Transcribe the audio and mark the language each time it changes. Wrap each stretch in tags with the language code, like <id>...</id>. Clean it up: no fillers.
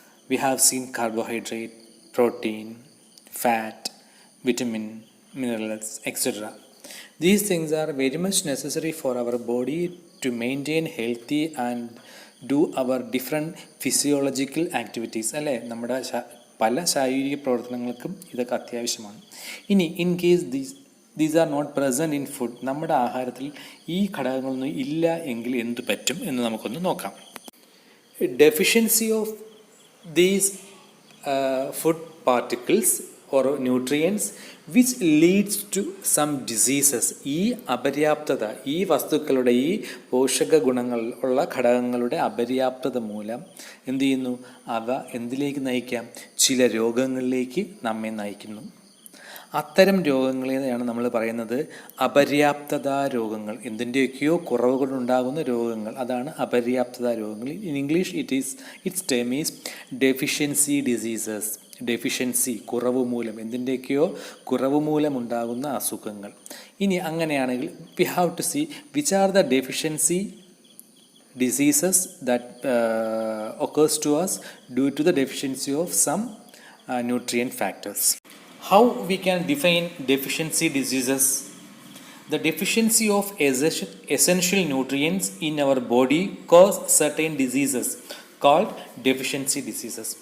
<en>We have seen carbohydrate, protein, fat, vitamin, minerals, etc. These things are very much necessary for our body to maintain healthy and do our different physiological activities.</en> <ml>അല്ലേ, നമ്മുടെ പല ശാരീരിക പ്രവർത്തനങ്ങൾക്കും ഇതൊക്കെ അത്യാവശ്യമാണ്. ഇനി</ml> <en>in case these are not present in food,</en> <ml>നമ്മുടെ ആഹാരത്തിൽ ഈ ഘടകങ്ങളൊന്നും ഇല്ല എങ്കിൽ എന്ത് പറ്റും എന്ന് നമുക്കൊന്ന് നോക്കാം.</ml> <en>Deficiency of these food particles or nutrients which leads to some diseases.</en> <ml>ഈ അപര്യാപ്തത, ഈ വസ്തുക്കളുടെ, ഈ പോഷക ഗുണങ്ങൾ ഉള്ള ഘടകങ്ങളുടെ അപര്യാപ്തത മൂലം എന്തു ചെയ്യുന്നു? അവ എന്തിലേക്ക് നയിക്കാം? ചില രോഗങ്ങളിലേക്ക് നമ്മെ നയിക്കുന്നു. അത്തരം രോഗങ്ങളെയാണ് നമ്മൾ പറയുന്നത് അപര്യാപ്തതാ രോഗങ്ങൾ. എന്തിൻ്റെയൊക്കെയോ കുറവുകളുണ്ടാകുന്ന രോഗങ്ങൾ, അതാണ് അപര്യാപ്തതാ രോഗങ്ങൾ.</ml> <en>In English its term is deficiency diseases.</en> <ml>Deficiency, കുറവ് മൂലം, എന്തിൻ്റെയൊക്കെയോ കുറവ് മൂലം ഉണ്ടാകുന്ന അസുഖങ്ങൾ. ഇനി അങ്ങനെയാണെങ്കിൽ</ml> <en>We have to see which are the deficiency diseases that occurs to us due to the deficiency of some nutrient factors. How we can define deficiency diseases? The deficiency of essential nutrients in our body cause certain diseases called deficiency diseases.</en>